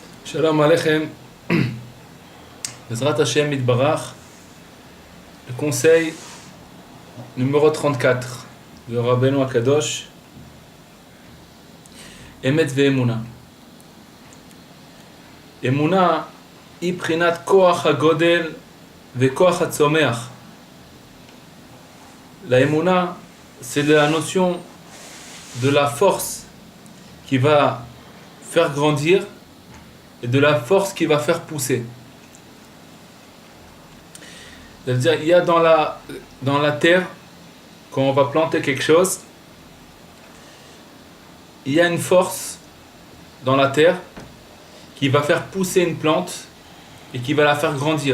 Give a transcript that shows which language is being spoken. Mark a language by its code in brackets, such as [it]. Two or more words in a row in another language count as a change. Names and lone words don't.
[he] שלום עליכם, בעזרת השם יתברך, [fr] le conseil numéro 34 de Rabbeinu Akadosh, [he] אמת ואמונה. Emuna היא בחינת כוח הגודל וכוח הצומח. [fr] La emuna, c'est la notion de la force qui va faire grandir et de la force qui va faire pousser. C'est-à-dire, il y a dans la terre, quand on va planter quelque chose, il y a une force dans la terre qui va faire pousser une plante et qui va la faire grandir.